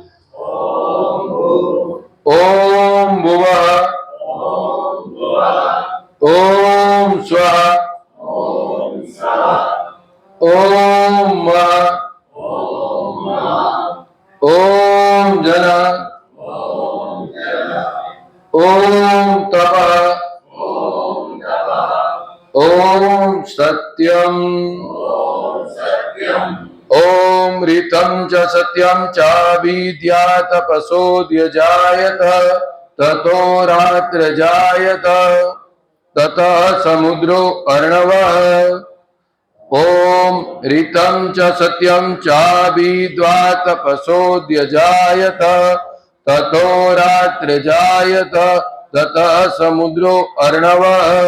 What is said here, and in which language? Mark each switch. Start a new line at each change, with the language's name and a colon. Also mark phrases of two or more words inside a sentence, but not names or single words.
Sanskrit: ओम भुवः ओम स्वः ओम मः ओम जन ओम तप ओम सत्यम ઓમ ऋतं च सत्यं चाभिद्या तपसोऽध्यजायत ततो रात्रजायत ततः समुद्रो अर्णवः ओम ऋतं च सत्यं चाभिद्या तपसोऽध्यजायत ततो रात्रजायत ततः समुद्रो अर्णवः